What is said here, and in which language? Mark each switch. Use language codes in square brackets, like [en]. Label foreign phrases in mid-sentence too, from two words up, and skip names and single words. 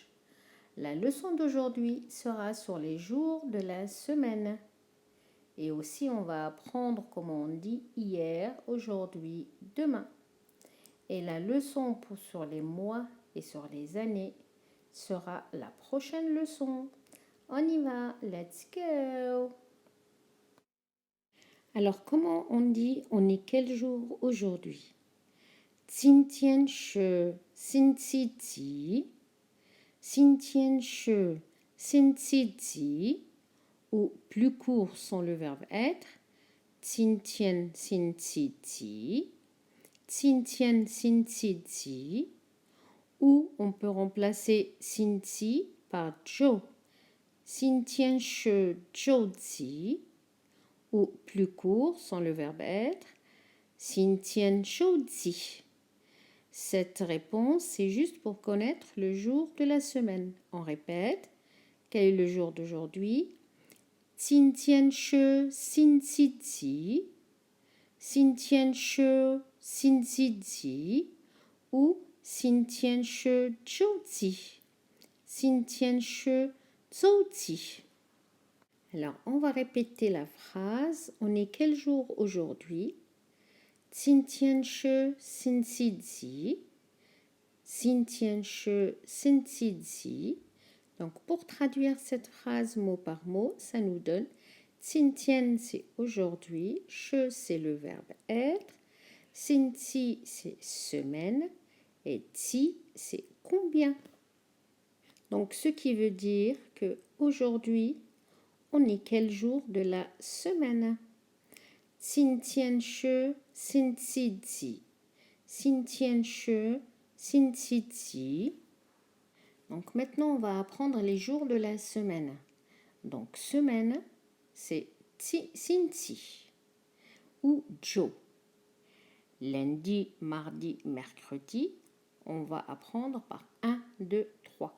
[fr] La leçon d'aujourd'hui sera sur les jours de la semaine. Et aussi on va apprendre comment on dit hier, aujourd'hui, demain. Et la leçon sur les mois et sur les années sera la prochaine leçon. On y va, [en] let's go! [fr] Alors comment on dit on est quel jour aujourd'hui? [zh] 今天是星期几？今天是星期几 [fr] ou plus court sans le verbe être. [zh] 今天星期几？今天星期几 [fr] ou on peut remplacer 星期 par 周。 [zh] 今天是周几 [fr] ou plus court sans le verbe être. [zh] 今天周几 [fr] Cette réponse, c'est juste pour connaître le jour de la semaine. On répète. Quel est le jour d'aujourd'hui? [zh] 今天是星期几？今天是星期几 ou 今天是周几？今天是周几 [fr] Alors, on va répéter la phrase. On est quel jour aujourd'hui? [zh] 今天是星期几？今天是星期几 [fr] Donc, pour traduire cette phrase mot par mot, ça nous donne 今天 c'est aujourd'hui, 是 c'est le verbe être, 星期 c'est semaine et 几 c'est combien. Donc, ce qui veut dire que aujourd'hui, on est quel jour de la semaine? [zh] 今天是星期几？今天是星期几 [fr] Donc maintenant, on va apprendre les jours de la semaine. Donc semaine, c'est Cinti ou Joe. Lundi, mardi, mercredi, on va apprendre par 1, 2, 3.